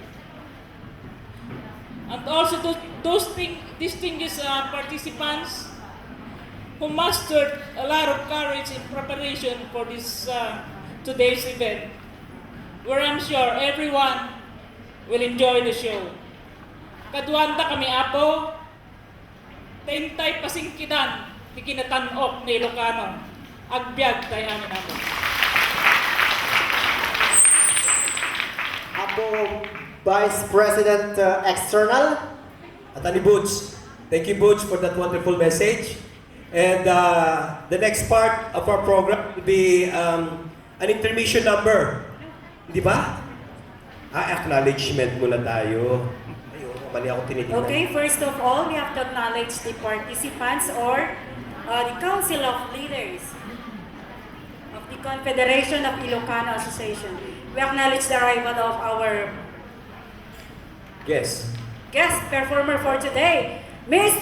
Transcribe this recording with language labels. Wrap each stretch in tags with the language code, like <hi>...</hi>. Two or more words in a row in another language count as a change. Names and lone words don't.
<en>And also to those distinguished participants who mustered a lot of courage in preparation for this today's event, where I'm sure everyone will enjoy the show.</en> <ilo>Kaduanda kami apo, tentay pasingkidan, di kinatan-ok ni Ilocano, agbyag tayo amin apo.</ilo> <en>Apo Vice President External. Attorney Boots, thank you Boots for that wonderful message. And the next part of our program will be an intermission number.</en> <tl>Di ba? Acknowledgement muna tayo. Ayun, mali ako tinitingnan.</tl> <en>Okay, first of all, we have to acknowledge the participants or the Council of Leaders of the Confederation of Ilocano Association. We acknowledge the arrival of our Yes. guest performer for today, Mr.</en>